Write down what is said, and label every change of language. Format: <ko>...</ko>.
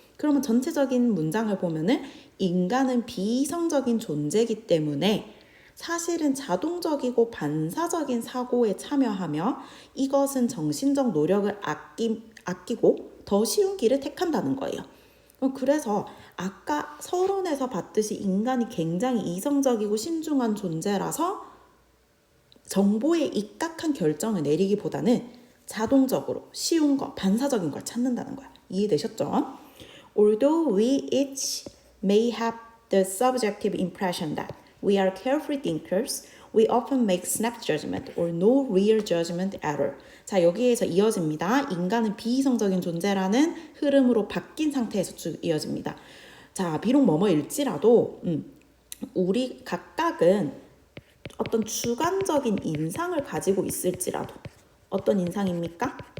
<ko>그러면 전체적인 문장을 보면은 인간은 비이성적인 존재이기 때문에 사실은 자동적이고 반사적인 사고에 참여하며 이것은 정신적 노력을 아끼고 더 쉬운 길을 택한다는 거예요. 그래서 아까 서론에서 봤듯이 인간이 굉장히 이성적이고 신중한 존재라서 정보에 입각한 결정을 내리기보다는 자동적으로 쉬운 거, 반사적인 걸 찾는다는 거야. 이해되셨죠?</ko> <en>Although we each may have the subjective impression that we are carefree thinkers, we often make snap judgment or no real judgment at all.</en> <ko>자, 여기에서 이어집니다. 인간은 비이성적인 존재라는 흐름으로 바뀐 상태에서 쭉 이어집니다. 자, 비록 뭐뭐일지라도 우리 각각은 어떤 주관적인 인상을 가지고 있을지라도 어떤 인상입니까?</ko>